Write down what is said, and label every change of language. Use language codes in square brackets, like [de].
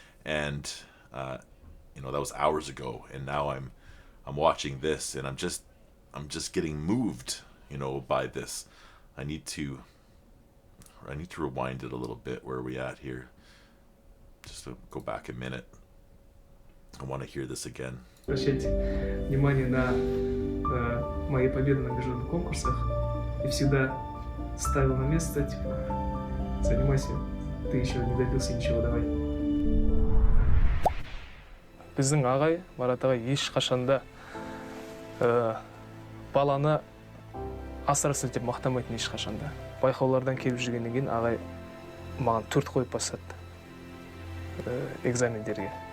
[en] And you know, that was hours ago, and now I'm watching this, and I'm just getting moved, you know, by this. I need to rewind it a little bit. Where are we at here? Just to go back a minute. I want to hear this again. [ru] Обращать внимание на мои победы на международных конкурсах и всегда ставил на место, типа, занимайся, ты еще не добился ничего, давай. [kk] Біздің ағай, Марат ағай, ешқашанда баланы асыра сілтеп мақтамайтын ешқашанда. Байқаулардан келіп жүргеннен кейін ағай маған 4 қойып бастады экзамендерге.